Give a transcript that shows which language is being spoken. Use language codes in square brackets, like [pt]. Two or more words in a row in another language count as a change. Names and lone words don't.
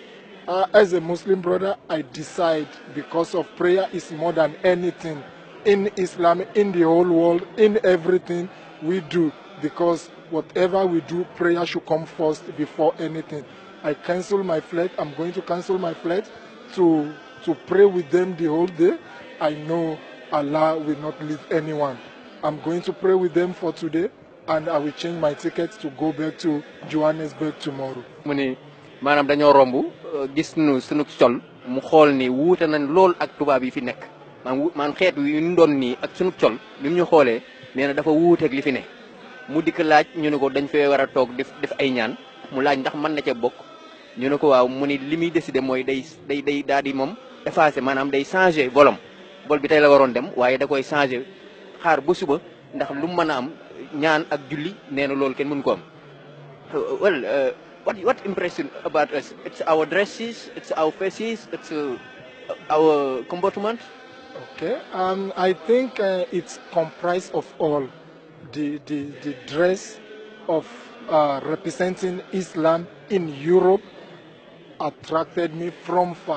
[en] As a Muslim brother, I decide, because of prayer is more than anything in Islam, in the whole world, in everything we do, because whatever we do, prayer should come first before anything. I cancel my flight. I'm going to cancel my flight to pray with them the whole day. I know Allah will not leave anyone. I'm going to pray with them for today, and I will change my ticket to go back to Johannesburg tomorrow. [wo] Manam dañoo romb gis nu sunu col mu xool ni wuute nañ lool ak tubaab yi fi nekk man xeet wi ñu doon nii ak sunu col bi mu ñu xoolee nee na dafa wuuteeg li fi ne mu dikk laaj ñu ne ko dañ fee war a toog def ay ñaan mu laaj ndax mën na ca bokk ñu ne ko waaw mu ni li muy décider mooy day daal di moom effacé maanaam day changé volom vol bi tey la waroon dem waaye da koy changé xaar ba suba ndax lu mën a am ñaan ak julli nee na loolu kenn mënu ko am [en] What impression about us? It's our dresses, it's our faces, it's our comportment. Okay, I think it's comprised of all. The dress of representing Islam in Europe attracted me from far.